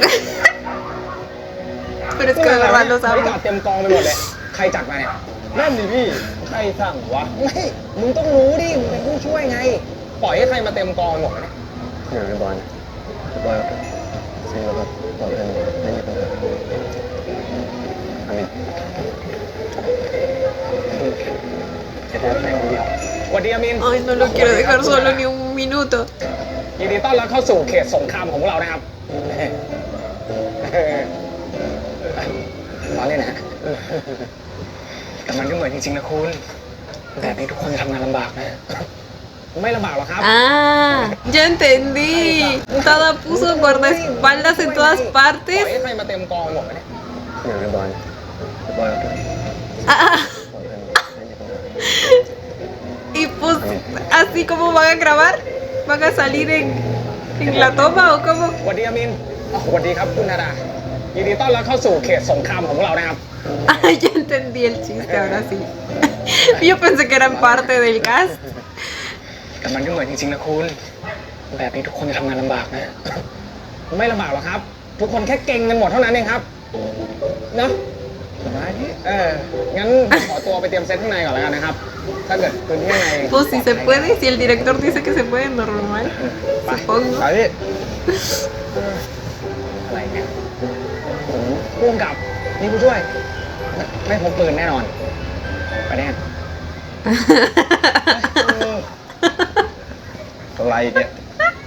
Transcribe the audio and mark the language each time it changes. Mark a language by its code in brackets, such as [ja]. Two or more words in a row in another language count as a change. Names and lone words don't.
[es] Pero es que de verdad los [th] บรรยากา [es] amo. [th] ศเต็มกองไปหมดเลย ใครจัดมาเนี่ย นั่นดิพี่ ใครสั่งวะ ไม่ มึงต้องรู้ดิ มึงเป็นผู้ช่วยไง ปล่อยให้ใครมาเต็มกองไปหมดวะเนี่ย เดี๋ยวบอลบอลซีนระเบิดปลอดภัยไม่มีปัญหาอามินจะได้ไปคนเดียว สวัสดีอามิน [es] Ay, no lo quiero dejar solo ni un minuto. [th] ยินดีต้อนรับเข้าสู่เขตสงครามของพวกเรานะครับล้อเล่นนะฮะ แต่มันก็เหมือนจริงๆนะคุณแบบนี้ทุกคนจะทำงานลำบากนะ ไม่ลำบากหรอกครับ [es] Ah, ya entendí. Todo puso guardaespaldas en todas [th] ปล่อย [es] partes. [th] ให้ใครมาเต็มกองไปหมดวะเนี่ย เดี๋ยวบอลบอล Ah, ปลอดภัยไม่มีปัญหา [es] y pues, así como van a grabar, van a salir en la toma o cómo. [th] สวัสดีอามินสวัสดีครับคุณนาดา ยินดีต้อนรับเข้าสู่เขตสงครามของพวกเรานะครับ [es] Ah, ya entendí el chiste, ahora sí. Yo pensé que eran parte del cast. [th] แต่มันก็เหมือนจริงๆนะคุณแบบนี้ทุกคนจะทำงานลำบากนะ ไม่ลำบากหรอกครับ ทุกคนแค่เก่งกันหมดเท่านั้นเองครับ เนอะสบายดีงั้นขอตัวไปเตรียมเซตข้างในก่อนแล้วกันนะครับ ถ้าเกิดพื้นที่ข้างใน [es] Pues si se puede, si el director dice que se puede, normal. [th] ไป [es] Supongo. [th] ไปพี่อะไรเนี่ยผมพ่วงกับนี่ผู้ช่วย ไม่พกปืนแน่นอน ไปแน่ อะไรเนี่ย